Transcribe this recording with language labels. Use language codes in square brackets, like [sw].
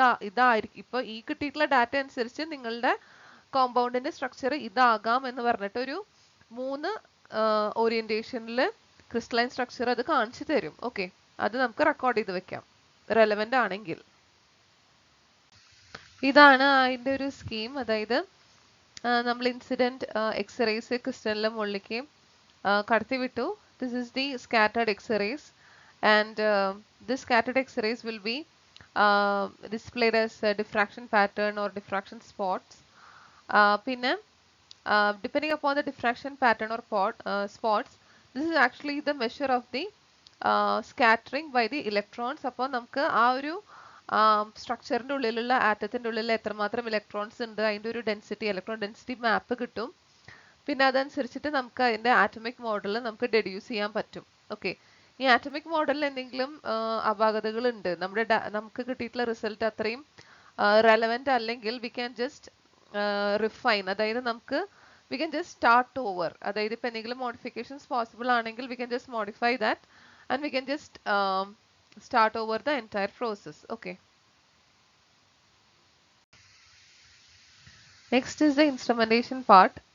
[ml] ഇതായിരിക്കും ഇപ്പൊ ഈ കിട്ടിയിട്ടുള്ള ഡാറ്റ അനുസരിച്ച് നിങ്ങളുടെ കോമ്പൗണ്ടിന്റെ സ്ട്രക്ചർ ഇതാകാം എന്ന് പറഞ്ഞിട്ട് ഒരു 3 ഓറിയന്റേഷനിൽ ക്രിസ്റ്റലൈൻ സ്ട്രക്ചർ അത് കാണിച്ചു തരും. ഓക്കെ, അത് നമുക്ക് റെക്കോർഡ് ചെയ്ത് വെക്കാം റെലവെന്റ് ആണെങ്കിൽ. ഇതാണ് അതിന്റെ ഒരു സ്കീം. അതായത് നമ്മൾ ഇൻസിഡന്റ് എക്സ്റേസ് ക്രിസ്റ്റലിന്റെ മുകളിലേക്ക് കടത്തി വിട്ടു. [en] This is the scattered X-rays, and this scattered X-rays will be displayed as a diffraction pattern or diffraction spots. പിന്നെ depending upon the diffraction pattern or spots, this is actually the measure of the scattering by the electrons. [ml] അപ്പോൾ നമുക്ക് ആ ഒരു സ്ട്രക്ചറിന്റെ ഉള്ളിലുള്ള ആറ്റത്തിന്റെ ഉള്ളിൽ എത്രമാത്രം electrons ഉണ്ട്, അതിന്റെ ഒരു ഡെൻസിറ്റി, ഇലക്ട്രോൺ ഡെൻസിറ്റി മാപ്പ് കിട്ടും. പിന്നെ അതനുസരിച്ചിട്ട് നമുക്ക് അതിന്റെ ആറ്റമിക് മോഡൽ നമുക്ക് ഡെഡ്യൂസ് ചെയ്യാൻ പറ്റും. ഓക്കെ, ഈ ആറ്റമിക് മോഡലിൽ എന്തെങ്കിലും അപാകതകൾ ഉണ്ട്, നമുക്ക് കിട്ടിയിട്ടുള്ള റിസൾട്ട് അത്രയും റെലവെന്റ് അല്ലെങ്കിൽ വി ക്യാൻ ജസ്റ്റ് റിഫൈൻ, അതായത് നമുക്ക് [en] we can just start over, [ml] അതായത് ഇപ്പൊ എന്തെങ്കിലും മോഡിഫിക്കേഷൻസ് പോസിബിൾ ആണെങ്കിൽ [en] we can just modify that and we can just start over the entire process. Okay, next is the instrumentation part.